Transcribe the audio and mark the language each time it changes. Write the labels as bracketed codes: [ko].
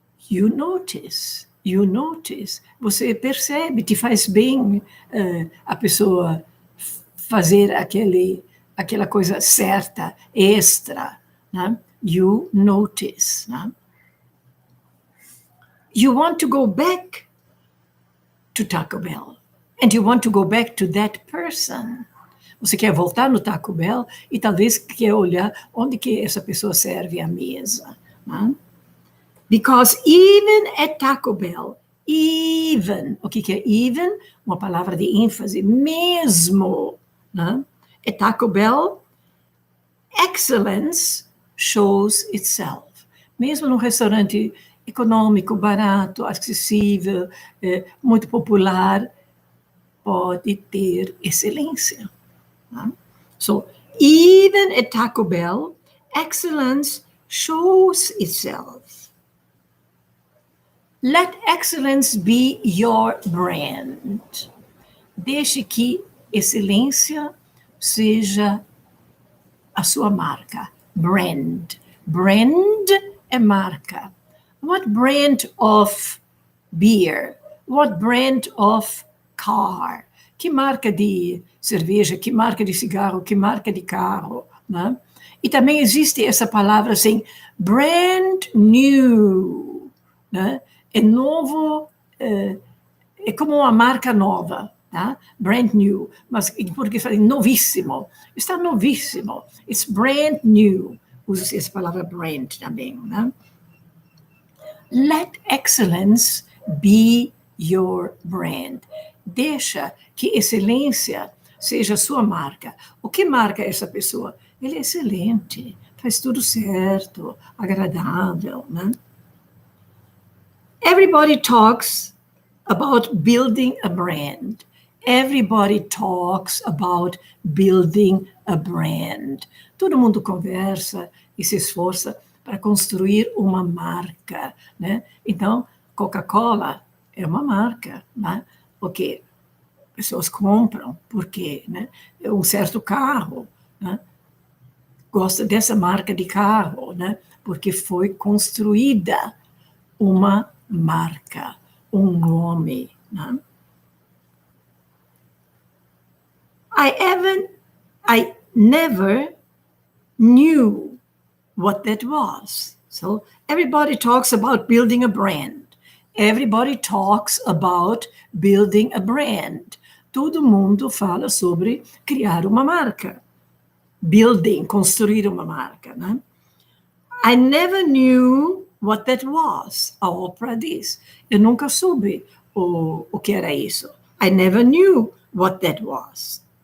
[en] You notice. [pt] Você percebe, te faz bem a pessoa fazer aquela coisa certa, extra. Né? [en] You notice. Né? You want to go back to Taco Bell. And you want to go back to that person. [pt] Você quer voltar no Taco Bell e talvez quer olhar onde que essa pessoa serve a mesa. Né? [en] Because even at Taco Bell, [pt] o que é [en] even? [pt] Uma palavra de ênfase, mesmo. Né? [en] At Taco Bell, excellence shows itself. [pt] Mesmo num restaurante econômico, barato, acessível, muito popular, pode ter excelência. [en] So, even at Taco Bell, excellence shows itself. Let excellence be your brand. [pt] Deixe que excelência seja a sua marca. Brand. Brand é marca. [en] What brand of beer? What brand of car? [pt] Que marca de cerveja, que marca de cigarro, que marca de carro, né? E também existe essa palavra assim, brand new, né? É novo, é como uma marca nova, tá? Brand new, mas porque fala novíssimo, está novíssimo, [en] it's brand new, [pt] usa-se essa palavra brand também, né? [en] Let excellence be your brand. [pt] Deixa que excelência seja sua marca. O que marca essa pessoa? Ele é excelente, faz tudo certo, agradável, né? [en] Everybody talks about building a brand. Everybody talks about building a brand. [pt] Todo mundo conversa e se esforça para construir uma marca, né? Então, Coca-Cola é uma marca, né? Porque pessoas compram, porque, né? Um certo carro, né? Gosta dessa marca de carro, né? Porque foi construída uma marca, um nome, né? [en] I never knew what that was. So everybody talks about building a brand. Everybody talks about building a brand. [pt] Todo mundo fala sobre criar uma marca. Building, construir uma marca, né? [en] I never knew what that was. [pt] A Oprah diz. Eu nunca soube o que era isso. [en] I never knew what that was.